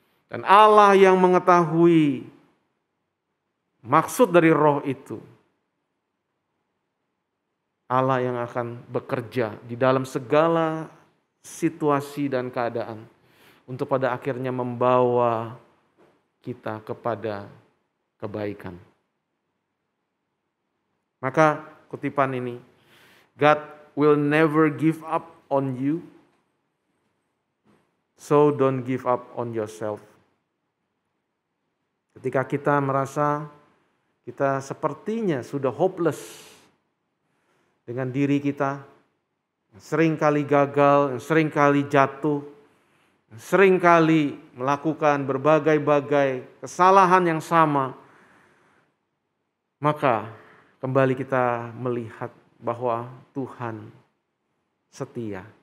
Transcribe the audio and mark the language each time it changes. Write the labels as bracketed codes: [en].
[id] Dan Allah yang mengetahui maksud dari Roh itu. Allah yang akan bekerja di dalam segala situasi dan keadaan untuk pada akhirnya membawa kita kepada kebaikan. Maka kutipan ini, [en] God will never give up on you, so don't give up on yourself. [id] Ketika kita merasa kita sepertinya sudah hopeless dengan diri kita, sering kali gagal, sering kali jatuh, sering kali melakukan berbagai-bagai kesalahan yang sama, maka kembali kita melihat bahwa Tuhan setia.